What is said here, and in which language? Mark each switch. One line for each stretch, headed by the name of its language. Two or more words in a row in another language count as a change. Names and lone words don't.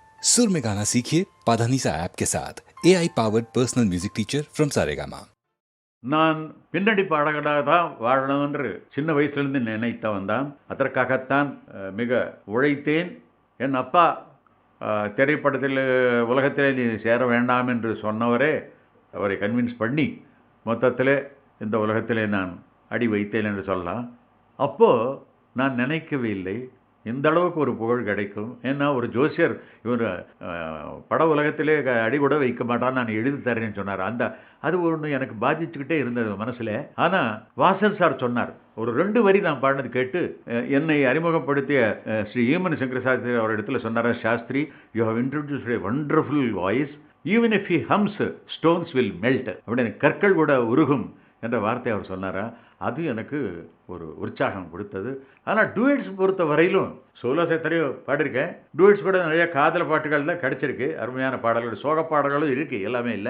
Hindi: सुर में गाना सीखिए पाधानीसा ऐप के साथ
English: AI powered personal music teacher from Saregama.
Tamil: நான் பின்னணி பாடகராக தான் வாழணும் என்று சின்ன வயசுலேருந்து நினைத்த வந்தான். அதற்காகத்தான் மிக உழைத்தேன். என் அப்பா திரைப்படத்தில் உலகத்திலே நீ சேர வேண்டாம் என்று சொன்னவரே அவரை கன்வின்ஸ் பண்ணி மொத்தத்தில் இந்த உலகத்திலே நான் அடி வைத்தேன் என்று சொல்லலாம். அப்போது நான் நினைக்கவே இல்லை இந்த அளவுக்கு ஒரு புகழ் கிடைக்கும். ஏன்னா ஒரு ஜோசியர் இவர் பட உலகத்திலே அடி கூட வைக்க மாட்டான், நான் எழுதி தரேன்னு சொன்னார். அது ஒன்று எனக்கு பாதிச்சுக்கிட்டே இருந்தது மனசில். ஆனால் வாசன் சார் சொன்னார், ஒரு 2 வரி நான் பாடினது கேட்டு என்னை அறிமுகப்படுத்திய ஸ்ரீ ஈமன் சங்கர சாஸ்திரி அவர் இடத்துல சொன்னார், சாஸ்திரி
English: you have introduced a wonderful voice, even if he hums stones will melt,
Tamil: அப்படின்னு கற்கள் கூட உருகும் என்ற வார்த்தை அவர் சொன்னாரா. அது எனக்கு ஒரு உற்சாகம் கொடுத்தது. ஆனால் டூயட்ஸ் பொறுத்த வரையிலும் சோலோஸ் எத்தனையோ பாடியிருக்கேன். டூயட்ஸ் கூட நிறைய காதல் பாட்டுகள் தான் கிடச்சிருக்கு, அருமையான பாடல்கள், சோக பாடல்களும் இருக்குது, எல்லாமே இல்லை.